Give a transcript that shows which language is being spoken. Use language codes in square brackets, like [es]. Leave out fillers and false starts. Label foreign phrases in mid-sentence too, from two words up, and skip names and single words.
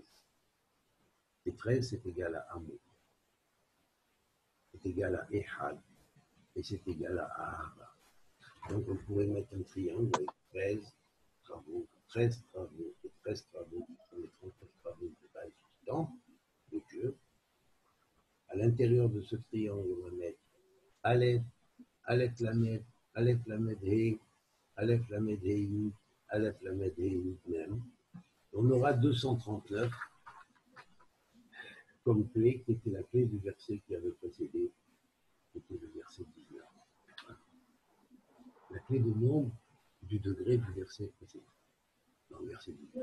[fr] Et 13, c'est égal à amour. C'est égal à Ehad. Et c'est égal à Ahava. Donc on pourrait mettre un triangle avec 13 travaux et 13 travaux, les 39 travaux de base du temps de Dieu. À l'intérieur de ce triangle, on va mettre Aleph, Aleph Lamed, Aleph Lamed He, Aleph Lamed He, Aleph Lamed et Yud même. On aura 239 comme clé, qui était la clé du verset qui avait précédé, qui était le verset 19. La clé de nombre du degré du verset précédent, dans le verset 19.